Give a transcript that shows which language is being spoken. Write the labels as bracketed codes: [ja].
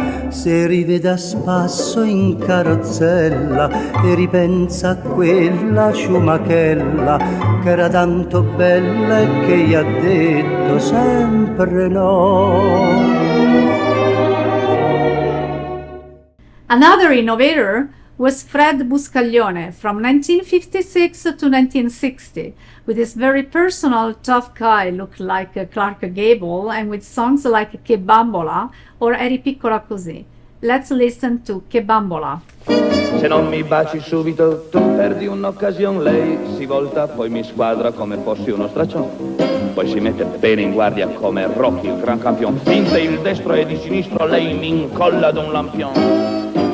[it] Se rivede a spasso in carrozzella e ripensa a quella ciumachella che era tanto bella e che gli ha detto sempre no. [en] Another innovator was Fred Buscaglione from 1956 to 1960, with his very personal tough guy look like Clark Gable and with songs like Che Bambola or Eri piccola così. Let's listen to Che Bambola. [it] Se non mi baci subito tu perdi un'occasione. Lei si volta poi mi squadra come fossi uno straccione. Poi si mette bene in guardia come Rocky il gran campione. Finte il destro e di sinistro lei mi incolla d'un lampione.